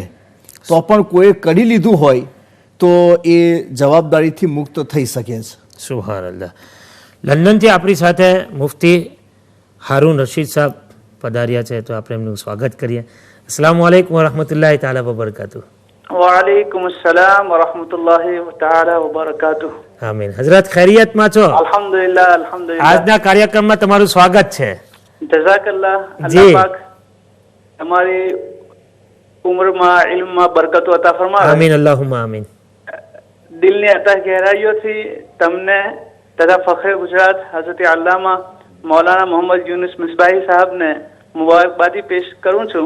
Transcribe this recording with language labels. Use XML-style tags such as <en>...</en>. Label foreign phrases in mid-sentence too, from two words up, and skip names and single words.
<gu>તો પણ કોઈ કરી લીધું હોય તો એ જવાબદારીથી મુક્ત થઈ શકે છે. સુબહાનલ્લાહ. લંડનથી આપણી સાથે મુફ્તી હારૂન રશીદ સાહેબ પધાર્યા છે, તો આપણે એમનું સ્વાગત કરીએ.</gu> <ar>السلام عليكم ورحمة الله تعالى وبركاته. وعليكم السلام ورحمة الله تعالى وبركاته.</ar> <gu>આમીન. હઝરત ખૈરિયતમાં છો?</gu> <ar>الحمد لله الحمد لله.</ar> <gu>આજના કાર્યક્રમમાં તમારું સ્વાગત છે. જઝાકલ્લાહ. જી. અલ્લાહ પાક તમારી ઉંમરમાં ઇલ્મમાં બરકતો અતા ફરમાવે.</gu> <ar>آمين اللهم آمين.</ar> <gu>દિલની અતા ગહેરાઈઓથી તમને તથા ફખરે ગુજરાત હઝરત અલ્લામા મૌલાના મોહમ્મદ યુનુસ મિસબાહી સાહેબને મુબારકબાદી પેશ કરું છું.</gu>